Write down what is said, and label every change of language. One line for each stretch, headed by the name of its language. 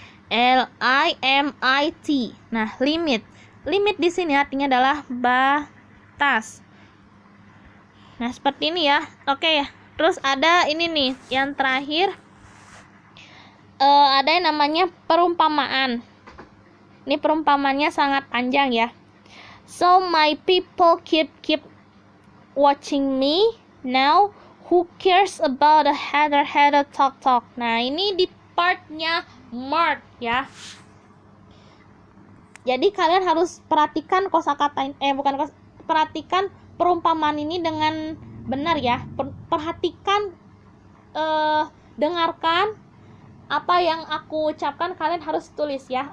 Indonesian: Limit. Nah, limit. Limit di sini artinya adalah batas. Nah, seperti ini ya. Oke ya. Terus ada ini nih, yang terakhir ada yang namanya perumpamaan. Ini perumpamannya sangat panjang ya.
English: So my people keep watching me. Now who cares about the header talk.
Indonesian: Nah, ini di partnya Mark ya. Jadi kalian harus perhatikan kosakata perhatikan perumpamaan ini dengan benar ya. Perhatikan, dengarkan apa yang aku ucapkan, kalian harus tulis ya.